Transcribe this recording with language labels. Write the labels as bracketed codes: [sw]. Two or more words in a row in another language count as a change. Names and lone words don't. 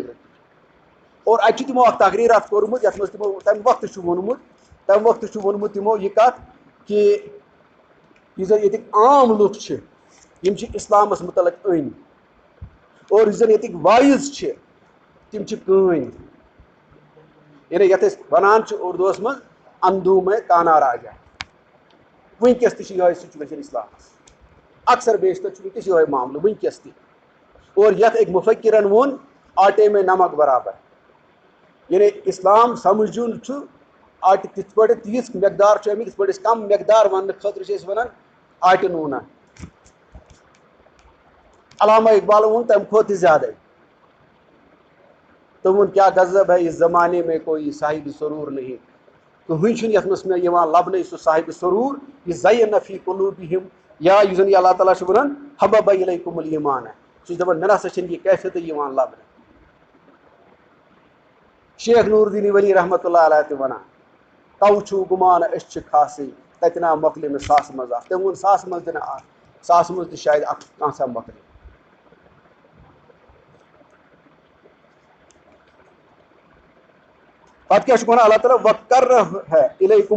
[ks] نگرٕ اور اتہِ چھُ تِمو اکھ تقریٖرات کوٚرمُت یتھ منٛز تِمو تمہِ وقتہٕ چھُ ووٚنمُت تمہِ وقتہٕ چھُ ووٚنمُت تِمو یہِ کتھ کہِ یُس زَن ییٚتِکۍ عام لُکھ چھِ یِم چھِ اِسلامَس مُتعلق أنۍ اور یُس زَن ییٚتِکۍ وایِز چھِ تِم چھِ کٲنۍ یعنی یَتھ أسۍ وَنان چھِ اُردوٗوَس منٛز [ur] اندھو میں کانا راجا [ks] وٕنکٮ۪س تہِ چھِ یِہوٚے سُچویشَن اِسلامَس اکثر بیشتر چھُ وٕنکٮ۪س یِہوٚے معاملہٕ وٕنکٮ۪س تہِ اور یَتھ أکۍ مُفکِرَن ووٚن [ur] آٹے میں نمک برابر [ks] یعنی اِسلام سَمجھُن چھُ آٹہِ تِتھ پٲٹھۍ تیٖژ مٮ۪قدار چھُ اَمیُک یِتھ پٲٹھۍ أسۍ کَم مٮ۪قدار وَننہٕ خٲطرٕ چھِ أسۍ وَنان آٹہِ نوٗنا علامہ اقبالن ووٚن تَمہِ کھۄتہٕ تہِ زیادَے تٔمۍ ووٚن کیٛاہ [ur] غضب ہے اس زمانے میں کوئی صاحب سرور نہیں [ks] کٕہٕنۍ چھُنہٕ یَتھ منٛز مےٚ یِوان لَبنہٕ سُہ صاحب سرور یہِ [ar] زَیَّن فی قلوٗبِہِم [ks] یا یُس زَن یہِ اللہ تعالیٰ چھُ وَنان [ar] حبب الیکم الایمان [ks] سُہ چھُ دَپان مےٚ نسا چھِنہٕ یہِ کیفیتٕے یِوان لَبنہٕ شیخ نور الدین ولی رحمتہ اللہ علیہ تہِ وَنان تو چھُو گُمان أسۍ چھِ خاصٕے تَتہِ نا مۄکلہِ نہٕ ساسہٕ منٛز اکھ تٔمۍ ووٚن ساسہٕ منٛز تہِ نہٕ اکھ ساسہٕ منٛز تہِ شاید اکھ کانٛژھا مۄکلہِ پتہٕ کیٛاہ چھُکھ وَنان اللہ تعالیٰ [ar] وَکَرَّہ اِلیکُم